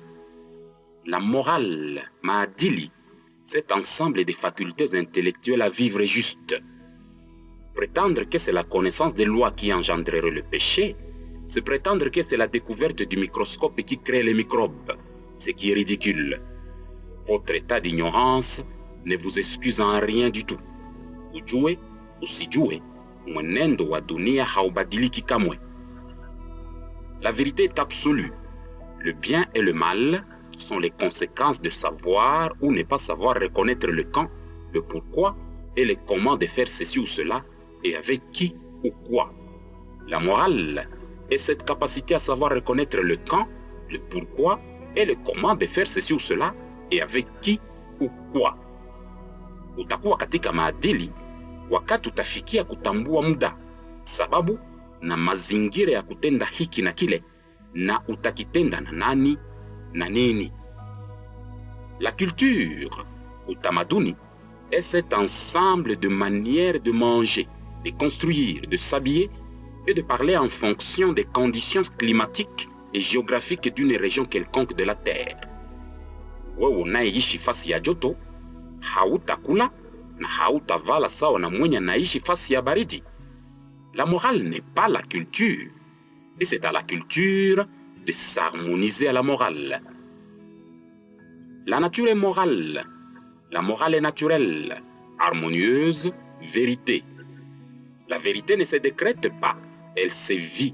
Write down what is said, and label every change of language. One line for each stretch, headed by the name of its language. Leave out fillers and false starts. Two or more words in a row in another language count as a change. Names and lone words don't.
French: La morale, Maadili, cet ensemble de facultés intellectuelles à vivre juste. Prétendre que c'est la connaissance des lois qui engendrerait le péché, c'est prétendre que c'est la découverte du microscope qui crée les microbes, ce qui est ridicule. Votre état d'ignorance ne vous excuse en rien du tout.
Swahili: Ujue, usijue, mwenendo wa dunia haubadiliki kamwe.
French: La vérité est absolue. Le bien et le mal sont les conséquences de savoir ou ne pas savoir reconnaître le quand, le pourquoi et le comment de faire ceci ou cela et avec qui ou quoi. La morale est cette capacité à savoir reconnaître le quand, le pourquoi et le comment de faire ceci ou cela et avec qui ou quoi.
Swahili: Utakuwa katika maadili wakati utafikia kutambua muda, sababu na mazingira ya kutenda hiki na kile, na utakitenda na nani na nini.
French: La culture, utamaduni, est cet ensemble de manières de manger, de construire, de s'habiller et de parler en fonction des conditions climatiques et géographiques d'une région quelconque de la Terre.
Swahili: Wewe unayeishi fasi ya joto, hautakula na hautavala sawa na mwenye anaishi fasi ya baridi.
French: La morale n'est pas la culture, et c'est à la culture de s'harmoniser à la morale. La nature est morale, la morale est naturelle, harmonieuse, vérité. La vérité ne se décrète pas, elle se vit.